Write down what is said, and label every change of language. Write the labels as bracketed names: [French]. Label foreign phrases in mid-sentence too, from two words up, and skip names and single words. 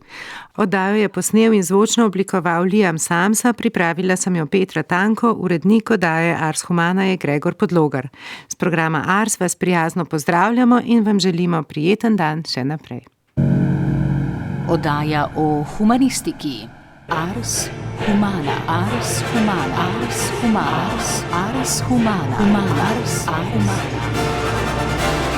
[Slovenian] Oddajo je posnel in zvočno oblikoval Liam Samsa, pripravila sem jo Petra Tanko, urednik oddaje Ars Humana je Gregor Podlogar. Z programa Ars vas prijazno pozdravljamo in vam želimo prijeten dan še naprej. Oddaja o humanistiki. Ars Humana. Ars Humana. Ars Humana. Ars Humana. Ars Humana.